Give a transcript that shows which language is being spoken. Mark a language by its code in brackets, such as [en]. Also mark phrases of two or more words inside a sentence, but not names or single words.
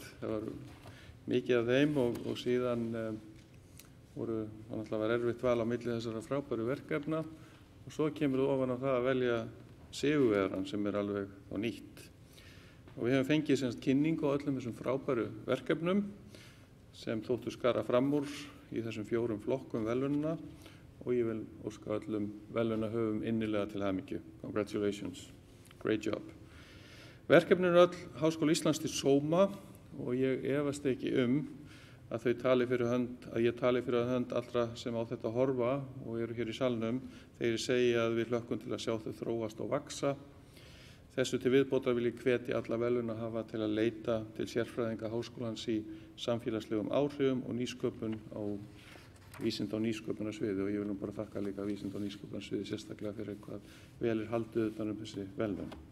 [is] Það var mikið af þeim og síðan var náttúrulega erfitt val á milli þessara frábæru verkefna, og svo kemur þú ofan á það að velja sigurvegarann sem alveg á nýtt. Og við hefum fengið semst kynningu á öllum þessum frábæru verkefnum sem þóttu skara fram úr í þessum 4 flokkum verðlaunanna, og ég vil óska öllum verðlaunahöfum innilega til hamingju. [en] Congratulations, great job. [is] Verkefnin öll Háskóla Íslands til sóma, og ég efast ekki að ég tali fyrir hönd allra sem á þetta horfa og eru hér í salnum þegar ég segi að við hlökkum til að sjá þau þróast og vaxa. Þessu til viðbótar vil ég hvetja alla verðlaunahafa til að leita til sérfræðinga háskólans í samfélagslegum áhrifum og nýsköpun á vísinda- og nýsköpunarsviði, og ég vil nú bara þakka líka vísinda- og nýsköpunarsviði sérstaklega fyrir hvað vel haldið utan þessi verðlaun.